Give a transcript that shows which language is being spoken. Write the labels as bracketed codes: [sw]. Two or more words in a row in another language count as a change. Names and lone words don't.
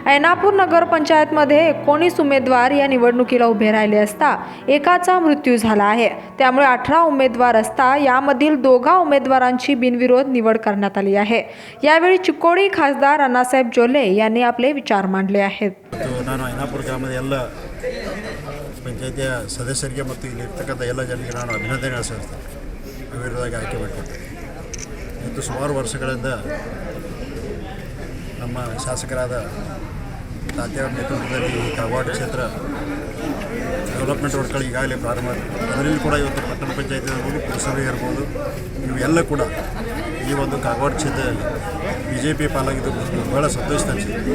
[mr] ऐनापूर नगरपंचायतमध्ये 19 उमेदवार या निवडणुकीला उभे राहिले असता एकाचा मृत्यू झाला आहे. त्यामुळे 18 उमेदवार असता यामधील 2 उमेदवारांची बिनविरोध निवड करण्यात आली आहे. यावेळी चिक्कोडी खासदार अण्णासाहेब जोल्हे यांनी आपले विचार मांडले आहेत. [kn] ನಾನು ಐನಾಪುರ ಗ್ರಾಮದ ಎಲ್ಲ ಪಂಚಾಯತಿಯ ಸದಸ್ಯರಿಗೆ ಮತ್ತು ಇಲ್ಲಿರ್ತಕ್ಕಂಥ ಎಲ್ಲ ಜನರಿಗೆ ನಾನು ಅಭಿನಂದನೆ ಸಲ್ಲಿಸ್ತೇನೆ. ಅವಿರೋಧವಾಗಿ ಆಯ್ಕೆ ಮಾಡಿಕೊಟ್ಟೆ. ಮತ್ತು ಸುಮಾರು ವರ್ಷಗಳಿಂದ ನಮ್ಮ ಶಾಸಕರಾದ ತಾತ್ಯಾರ ನೇತೃತ್ವದಲ್ಲಿ ಈ ಕಾಗವಾಡ ಕ್ಷೇತ್ರ ಡೆವಲಪ್ಮೆಂಟ್ ವರ್ಕ್ಗಳು ಈಗಾಗಲೇ ಪ್ರಾರಂಭ ಅದರಲ್ಲಿ ಕೂಡ ಇವತ್ತು ಪಟ್ಟಣ ಪಂಚಾಯತಿ ಇರ್ಬೋದು, ಪುರಸಭೆ ಇರ್ಬೋದು, ಇವೆಲ್ಲ ಕೂಡ ಈ ಒಂದು ಕಾಗವಾಡ ಕ್ಷೇತ್ರದಲ್ಲಿ BJP ಪಾಲಾಗಿದ್ದು ಭಾಳ ಸಂತೋಷ ಅನಿಸಿದೆ.